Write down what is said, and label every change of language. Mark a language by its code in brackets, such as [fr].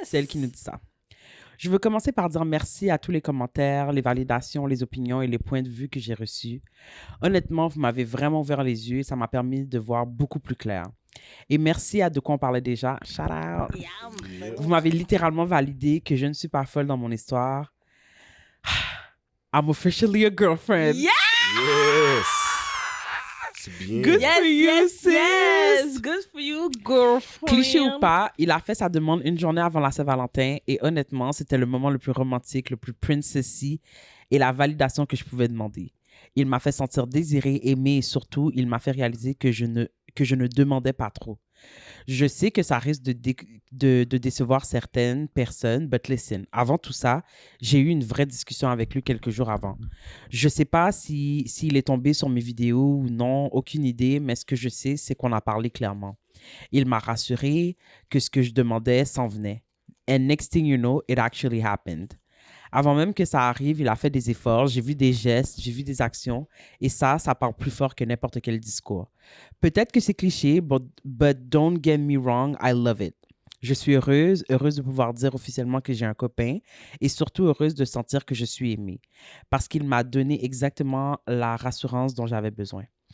[fr] C'est elle qui nous dit ça. Je veux commencer par dire merci à tous les commentaires, les validations, les opinions et les points de vue que j'ai reçus. Honnêtement, vous m'avez vraiment ouvert les yeux et ça m'a permis de voir beaucoup plus clair. Et merci à De quoi on parlait déjà. [en] Shout out. Yeah. [fr] Vous m'avez littéralement validé que je ne suis pas folle dans mon histoire. [en] I'm officially a girlfriend. Yeah! [fr] Yes! C'est bien. [en] Good for you, sis. Yes! Good for you, girlfriend. [fr] Cliché ou pas, il a fait sa demande une journée avant la Saint-Valentin et honnêtement, c'était le moment le plus romantique, le plus princessy et la validation que je pouvais demander. Il m'a fait sentir désiré, aimé et surtout, il m'a fait réaliser que je ne demandais pas trop. Je sais que ça risque de décevoir certaines personnes, [en] but listen, [fr] avant tout ça, j'ai eu une vraie discussion avec lui quelques jours avant. Je sais pas s'il est tombé sur mes vidéos ou non, aucune idée, mais ce que je sais, c'est qu'on a parlé clairement. Il m'a rassuré que ce que je demandais s'en venait. [en] And next thing you know, it actually happened. [fr] Avant même que ça arrive, il a fait des efforts, j'ai vu des gestes, j'ai vu des actions, et ça parle plus fort que n'importe quel discours. Peut-être que c'est cliché, [en] but don't get me wrong, I love it. [fr] Je suis heureuse de pouvoir dire officiellement que j'ai un copain, et surtout heureuse de sentir que je suis aimée, parce qu'il m'a donné exactement la rassurance dont j'avais besoin.